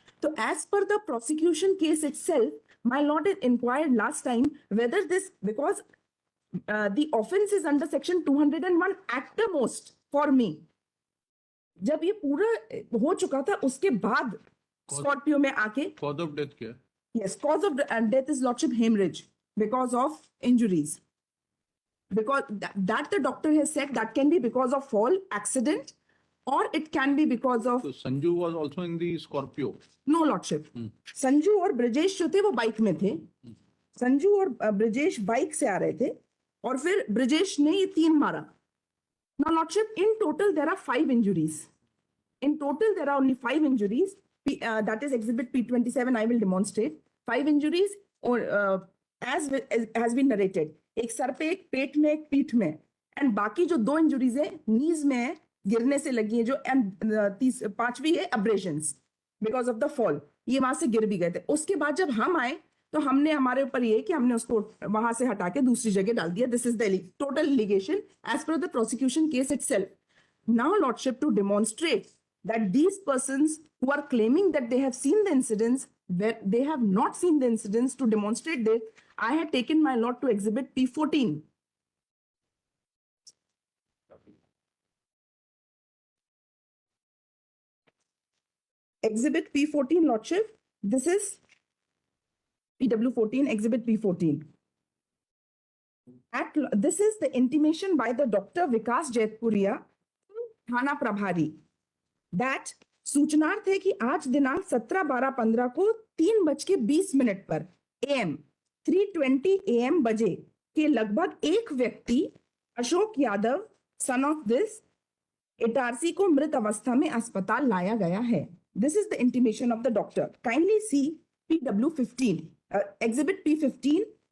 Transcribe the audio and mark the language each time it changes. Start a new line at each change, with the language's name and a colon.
English: तो as per the prosecution case itself, my lord inquired last time whether this because the offense is under section 201 at the most for me।
Hindi: जब ये पूरा हो चुका था उसके बाद स्कॉर्पियो में आके
English: cause of death
Hindi: क्या?
English: yes, cause of death is lordship hemorrhage because of injuries, because that the doctor has said that can be because of fall, accident, or it can be because of So Sanju was also in the Scorpio. no lordship।
Hindi: Sanju और ब्रजेश जो थे वो bike में थे। संजू और Brajesh bike से आ रहे थे और फिर ब्रजेश ने ये 3 मारा।
English: Now lordship, in total there are 5 injuries। In total there are only 5 injuries। That is exhibit P27, I will demonstrate 5 injuries or as has been narrated।
Hindi: एक सर पे, एक पेट में, एक पीठ में, एंड बाकी जो 2 इंजुरीज है नीज में है, गिरने से लगी है जो, एंड 5वीं है
English: abrasions because of the fall,
Hindi: ये वहां से गिर भी गए थे। उसके बाद जब हम आए तो हमने, हमारे ऊपर ये कि हमने उसको वहां से हटा के दूसरी जगह डाल दिया।
English: This is the total allegation as per the prosecution case itself. Now lordship, to demonstrate that these persons who are claiming that they have seen the incidents where they have not seen the incidents, to demonstrate this, I had taken my lord to exhibit P14। Exhibit P14 lordship, this is PW14, exhibit P14। This is the intimation by the Dr.
Hindi: Vikas Jaitpuria, थाना प्रभारी, that सूचनार्थ है कि आज दिनांक 17/12/15 को 3:20 पर AM 3:20 AM बजे के लगभग एक व्यक्ति Ashok Yadav son of this Itarsi को मृत अवस्था में अस्पताल लाया गया है।
English: This is the intimation of the doctor. Kindly see PW15, exhibit P15।